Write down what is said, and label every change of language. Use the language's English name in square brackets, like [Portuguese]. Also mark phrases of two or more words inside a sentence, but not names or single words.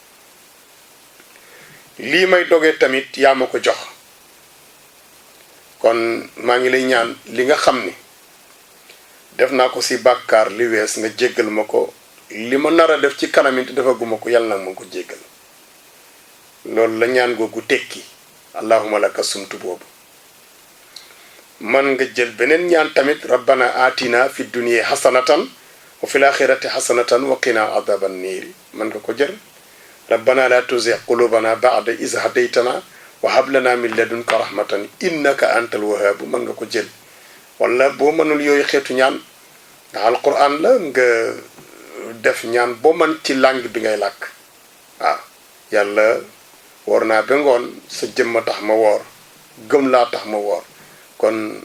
[Wolof] lii may dogee tamit yaa ma ko jox kon maa ngi lay ñaan li nga xam ni def naa ko ci bàkkaar li wees nga jéggal ma ko li ma nar a def ci kanam it dafa guma ko yàlla nag ma ko jéggal loolu la ñaan googu tekki [Arabic] اللهم لك صمت [Wolof] boobu man nga jël beneen ñaan tamit [Arabic] ربنا آتنا في الدنيا حسنة وفي الآخرة حسنة وقنا عذاب النار [Wolof] man nga ko jël [Arabic] ربنا لا تزغ قلوبنا بعد إذ هديتنا وهب لنا من لدنك رحمة إنك أنت الوهاب [Wolof] man nga ko jël wala boo mënul yooyu xeetu ñaan ndax alquran la nga def ñaan boo mën ci langue bi ngay làkk waaw yàlla woor naa ba ngoon sa jëmma tax ma woor gëm laa tax ma woor kon